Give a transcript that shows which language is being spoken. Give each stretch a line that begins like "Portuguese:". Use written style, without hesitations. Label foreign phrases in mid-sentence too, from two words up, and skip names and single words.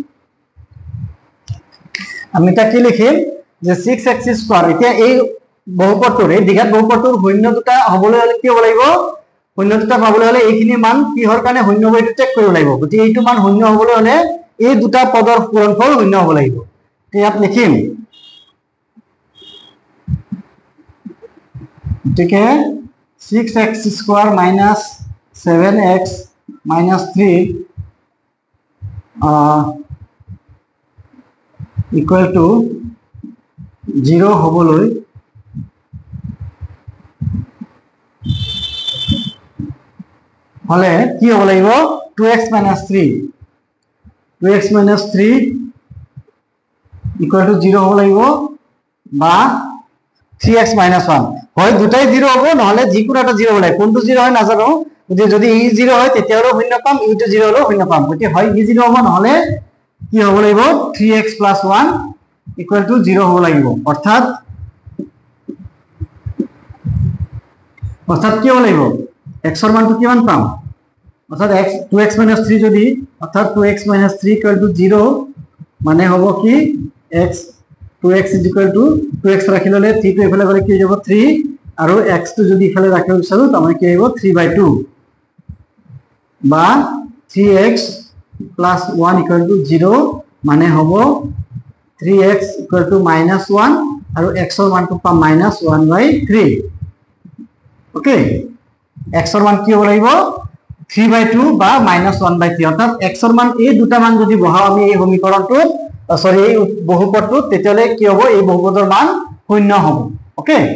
Assamese: আমি এটা কি লিখিম যে 6x² এতিয়া এই বহুপদটোৰ এই দ্বিঘাত বহুপদটোৰ শূন্য দুটা হবলৈ হলে কি হ'ব লাগিব শূন্য দুটা পাবলৈ হলে এইখিনি মান কিহৰ কাৰণে শূন্য হৈ চেক কৰিব লাগিব গতিকে এইটো মান শূন্য হবলৈ হলে এই দুটা পদৰ পূৰণফল শূন্য হ'ব লাগিব ইয়াত লিখিম গতিকে
English: 6x square minus 7x minus 3 equal to 0
Assamese: হবলৈ হলে কি হ'ব লাগিব
English: 2x minus 3 2x minus 3 equal to 0
Assamese: হ'ব লাগিব বা
English: 3x minus 1
Assamese: হয় দুটাই 0 হ'ব নহলে যিকোনো এটা 0 হ'ব লাগে কোনটো 0 হয় নাজানো যদি ই 0 হয় তেতিয়াও শূন্য পাম ই টো 0 হলেও শূন্য পাম গতি হয় ই 0 হ'ব নহলে কি হ'ব লাগিব
English: 3x plus 1 equal to 0
Assamese: হ'ব লাগিব অৰ্থাৎ কি হ'ব লাগিব x ৰ মানটো কিমান পাম অর্থাৎ x
English: 2x minus 3
Assamese: যদি অর্থাৎ
English: 2x minus 3 equal to 0
Assamese: মানে হ'ব কি
English: x 2x is equal to 2x
Assamese: রাখি ললে 3 টো এফালে গলে কি হৈ যাব 3 আৰু x টো যদি এফালে ৰাখিব বিচাৰো তাহলে কি হ'ব 3/2 বা
English: 3x plus 1 equal to 0
Assamese: মানে হ'ব
English: 3x equal to minus 1
Assamese: আৰু x ৰ মানটো পাম
English: minus 1/3
Assamese: ওকে x ৰ মান কি হ'ব লাগিব 3/2 বা
English: minus 1/3
Assamese: অর্থাৎ x ৰ মান এই দুটা মান যদি বহাও আমি এই সমীকৰণটো সরি এই বহুপদটো তেতিয়ালে কি হ'ব এই বহুপদৰ মান শূন্য হ'ব ওকে